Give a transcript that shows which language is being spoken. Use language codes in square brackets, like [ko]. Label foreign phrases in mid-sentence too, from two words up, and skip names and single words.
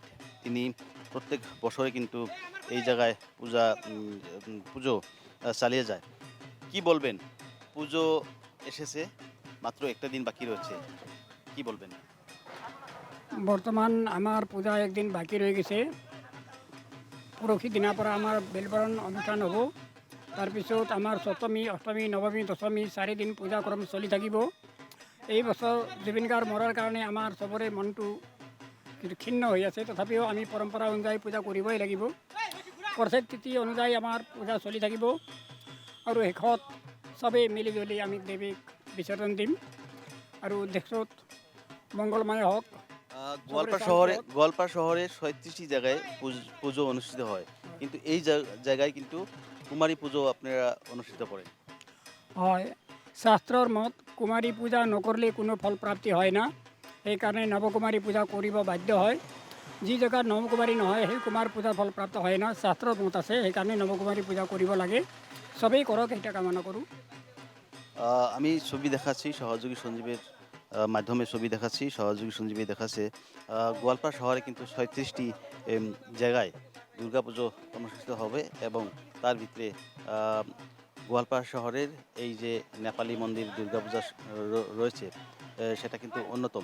[bn] তিনি প্রত্যেক বছরে কিন্তু এই জায়গায় পুজো চালিয়ে যায়। কি বলবেন? পুজো এসেছে, মাত্র একটা দিন বাকি রয়েছে, কি বলবেন? বর্তমান আমার পূজা একদিন বাকি রয়ে গেছে। [as] পৰহি দিনাৰ পৰা আমাৰ বেলবৰণ অনুষ্ঠান হ'ব। তাৰপিছত আমাৰ সপ্তমী, অষ্টমী, নৱমী, দশমী 4 দিন পূজাক্ৰম চলি থাকিব। এই বছৰ জুবিন গাৰ্গ মৰাৰ কাৰণে আমাৰ চবৰে মনটো ক্ষীণ হৈ আছে। তথাপিও আমি পৰম্পৰা অনুযায়ী পূজা কৰিবই লাগিব। প্ৰত্যেক তিথি অনুযায়ী আমাৰ পূজা চলি থাকিব আৰু শেষত চবেই মিলি জুলি আমি দেৱীক বিসৰ্জন দিম আৰু দেশত মংগলময় হওক। [bn] গোয়ালপাড়া শহরে ৩৭টি জায়গায় পুজো অনুষ্ঠিত হয়, কিন্তু এই জায়গায় কিন্তু কুমারী পুজো আপনারা অনুষ্ঠিত করেন। [as] হয়, শাস্ত্ৰৰ মত কুমাৰী পূজা নকৰিলে কোনো ফল প্ৰাপ্তি [bn] হয় না। [as] সেইকাৰণে নৱকুমাৰী পূজা কৰিব বাধ্য হয়। যি জেগাত নৱকুমাৰী নহয় সেই কুমাৰ পূজাৰ ফল প্ৰাপ্ত [bn] হয় না। [as] শাস্ত্ৰৰ মত আছে, সেইকাৰণে নৱকুমাৰী পূজা কৰিব লাগে। চবেই কৰক, এটা কামনা কৰোঁ। [bn] আমি ছবি দেখাচ্ছি সহযোগী সঞ্জীবের মাধ্যমে ছবি দেখাচ্ছি। সহযোগী সঞ্জীবী দেখাচ্ছে গোয়ালপাড়া শহরে কিন্তু ৩৭টি জায়গায় দুর্গাপুজো অনুষ্ঠিত হবে এবং তার ভিতরে গোয়ালপাড়া শহরের এই যে নেপালি মন্দির দুর্গাপূজা রয়েছে, সেটা কিন্তু অন্যতম।